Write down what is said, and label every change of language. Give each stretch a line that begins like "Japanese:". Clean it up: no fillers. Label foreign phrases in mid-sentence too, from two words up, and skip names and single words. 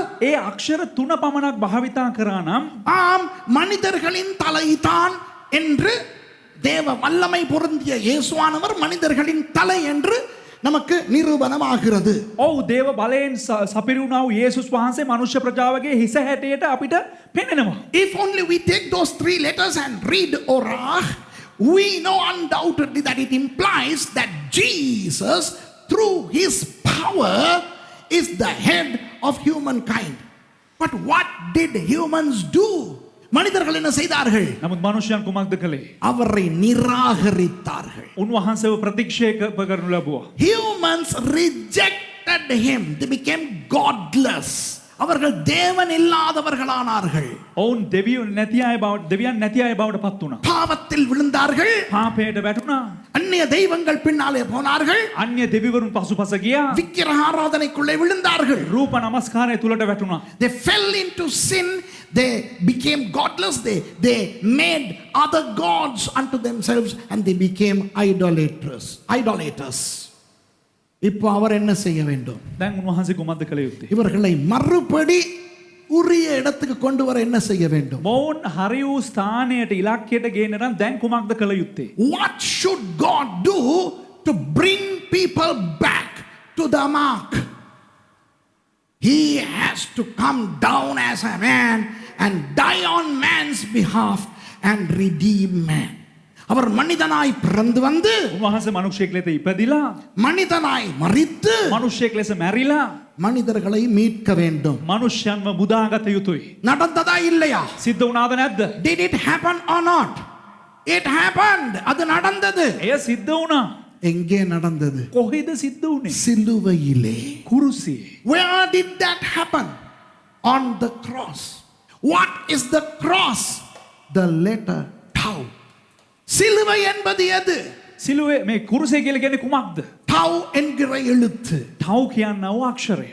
Sinhala: ඒ අක්ෂර තුන පමණක් භාවිතා කරා නම්
Tamil: ஆம், மனிதர்களின் தலைதான் என்று தேவ வல்லமை பொருந்திய இயேசுவானவர் மனிதர்களின் தலை என்று நமக்கு நிரூபணமாகிறது.
Sinhala: ඔව්, දේව බලයෙන් සපිරුණා වූ යේසුස් වහන්සේ මනුෂ්‍ය ප්‍රජාවගේ හිස හැටියට අපිට පෙනෙනවා.
English: If only we take those three letters and read Orah, we know undoubtedly that it implies that Jesus, through his power, is the head of humankind. But what did humans do?
Tamil: மனிதர்கள் என்ன செய்தார்கள்?
Sinhala: නමුත් මනුෂ්‍යයන් කුමක්ද කළේ?
Tamil: அவரை நிராகரித்தார்கள்.
Sinhala: උන්වහන්සේව ප්‍රතික්ෂේප කරනු ලැබුවා.
English: Humans rejected him. They became godless.
Tamil: அவர்கள் தேவன் இல்லாதவர்களானார்கள்.
Sinhala: ඔවුන් දෙවියන් නැති අය බවට පත් වුණා.
Tamil: பாவத்தில் விழுந்தார்கள்.
Sinhala: පාපයට වැටුණා.
Tamil: அந்நிய தெய்வங்கள் பின்னாலே போனார்கள்.
Sinhala: අන්‍ය දෙවිවරුන් පසුපස ගියා.
Tamil: விக்கிரக ஆராதனைக்குள்ளே விழுந்தார்கள்.
Sinhala: රූප නමස්කාරය තුලට වැටුණා.
English: They fell into sin. They became godless. They made other gods unto themselves, and they became idolaters.
Tamil: இப்போ அவர் என்ன செய்ய வேண்டும்?
Sinhala: දැන් උන්වහන්සේ කුමක්ද කළ යුත්තේ?
Tamil: இவர்களை மறுபடி உரிய இடத்துக்கு கொண்டு வர என்ன செய்ய வேண்டும்?
Sinhala: මොවුන් හරි වූ ස්ථානයට ඉලක්කයට ගේන්න නම් දැන් කුමක්ද කළ යුත්තේ?
English: What should God do to bring people back to the mark? He has to come down as a man and die on man's behalf and redeem man.
Tamil: அவர் மனிதனாய் பிறந்து வந்து
Sinhala: උන්වහන්සේ මනුෂ්‍යෙක් ලෙස ඉපදිලා
Tamil: மனிதனாய் மரித்து
Sinhala: මනුෂ්‍යෙක් ලෙස මැරිලා
Tamil: மனிதர்களை மீட்க வேண்டும்.
Sinhala: මනුෂ්‍යයන්ව මුදාගත යුතුයි.
Tamil: நடந்ததா இல்லையா?
Sinhala: සිද්ධ වුණාද නැද්ද?
English: Did it happen or not? It happened.
Tamil: அது நடந்தது.
Sinhala: එය සිද්ධ වුණා.
Tamil: எங்கே நடந்தது?
Sinhala: කොහෙද සිද්ධ වුනේ?
Tamil: சிலுவையிலே.
Sinhala: කුරුසියේ.
English: Where did that happen? On the cross. What is the cross? The letter tau.
Tamil: சிலுவை என்பது எது?
Sinhala: සිலுවේ මේ කුරුසිය කියලා කියන්නේ කුමක්ද?
Tamil: tau என்கிற எழுத்து.
Sinhala: ටව් කියනව අක්ෂරය.